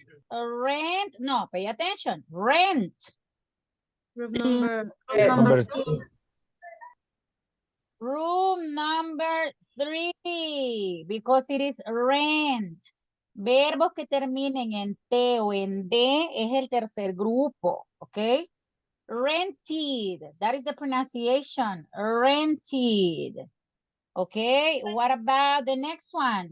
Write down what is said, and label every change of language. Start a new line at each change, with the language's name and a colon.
English: Rent. No, pay attention. Rent. Group number Number 2. Room number 3, because it is rent.
Spanish: Verbos que terminen en T o en D es el tercer grupo, ¿ok?
English: Rented, that is the pronunciation, rented. Okay, what about the next one?